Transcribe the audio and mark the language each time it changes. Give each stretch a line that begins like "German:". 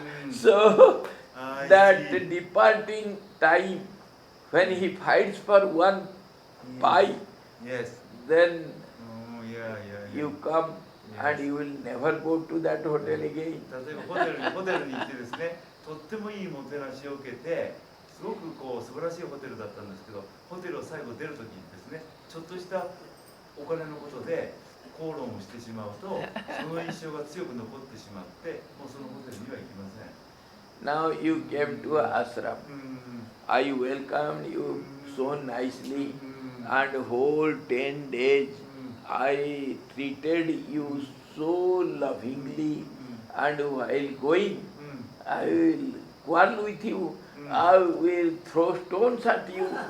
English: So that departing time When he fights for one pie, Yes. then Yeah. you come and you will never go to that hotel again.
Japanese: 例えばホテルに行ってですね、とってもいいもてなしを受けて、すごく素晴らしいホテルだったんですけど、ホテルを最後出るときにですね、ちょっとしたお金のことで口論をしてしまうと、その印象が強く残ってしまって、もうそのホテルには行きません。
English: Now you came to ashram. I welcomed you so nicely, and whole 10 days I treated you so lovingly, and while going, I will quarrel with you, I will throw stones at you.